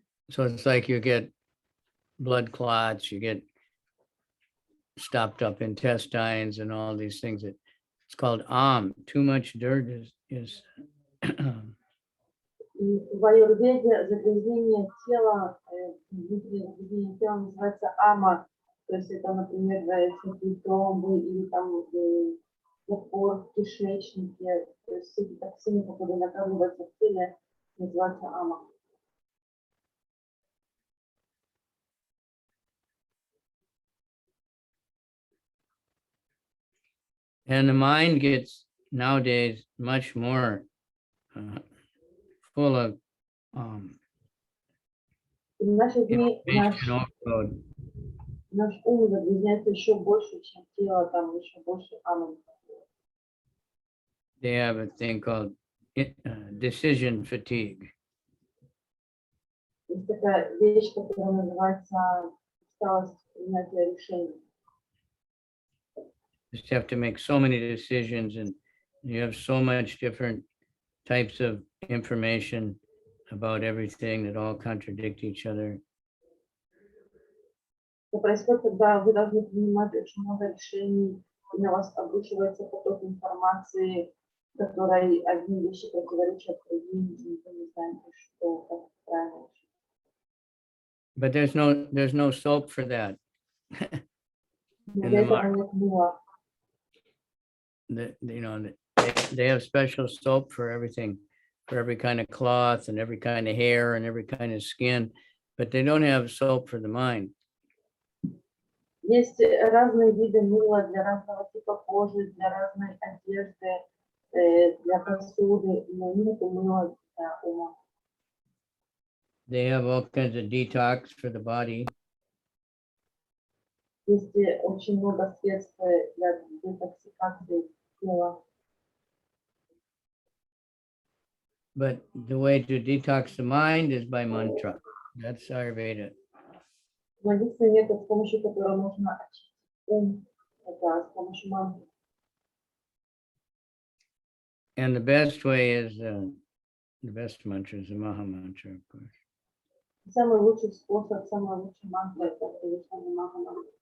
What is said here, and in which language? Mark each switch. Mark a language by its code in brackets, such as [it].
[en] So it's like you get blood clots, you get stopped up intestines and all these things. It's called Too much dirt is [ru] В аюрведе загрязнение тела, внутри загрязнение тела называется ама. То есть это, например, всякие тромбы или там запор в кишечнике. То есть все эти токсины, которые накапливаются в теле, называются ама. [en] And the mind gets nowadays much more full of [ru] И в наши дни [en] information overload. [ru] наш ум загрязняется еще больше, чем тело, там еще больше аман. [en] They have a thing called decision fatigue. [ru] Есть такая вещь, которая называется усталость принятия решений. [en] Just have to make so many decisions, and you have so much different types of information about everything that all contradict each other. [ru] Это происходит, когда вы должны принимать очень много решений, и на вас обрушивается поток информации, в которой одни вещи противоречат другим, и вы не знаете, что как правильно. [en] But there's no soap for that. [ru] Но [en] In [ru] для [en] the [ru] этого [en] market. [ru] нет мыла. [en] They have special soap for everything, for every kind of cloth and every kind of hair and every kind of skin, but they don't have soap for the mind. [ru] Есть разные виды мыла для разного типа кожи, для разной одежды, для посуды, но нет мыла для ума. [en] They have all kinds of detox for the body. [ru] Есть очень много средств для детоксикации тела. [en] But the way to detox the mind is by mantra. That's Ayurveda. [ru] Но единственный метод, с помощью которого можно очистить ум, это с помощью мантры. [en] And the best way is, the best mantra is the Maha Mantra, of course. [ru] Самый лучший способ, самая лучшая мантра — это Кавичандра Мантра.